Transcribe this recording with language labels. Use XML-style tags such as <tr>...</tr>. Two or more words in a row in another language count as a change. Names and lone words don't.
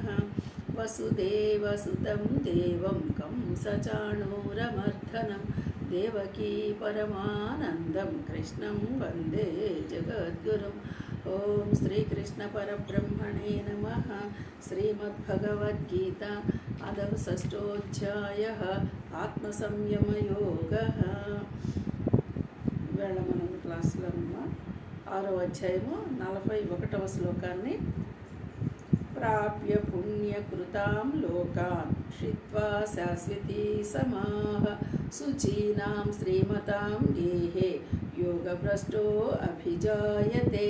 <sa>वसुदेवसुतं देवं कंसचाणूरमर्दनं देवकी परमानन्दं कृष्णं वन्दे जगद्गुरुम्। ओं श्रीकृष्ण परब्रह्मणे नमः। श्रीमद्भगवद्गीता अदव षष्ठोऽध्यायः आत्मसंयमयोगः।</sa> <te>ఇవాళ మనం క్లాసులో 6వ అధ్యాయము 41వ శ్లోకాన్ని</te> <sa>ప్రాప్య పుణ్యకృతాం లోకాన్ క్షిత్వా శాశ్వతీ సమాః శుచీనాం శ్రీమతాం గేహే యోగభ్రష్టో అభిజాయతే।</sa>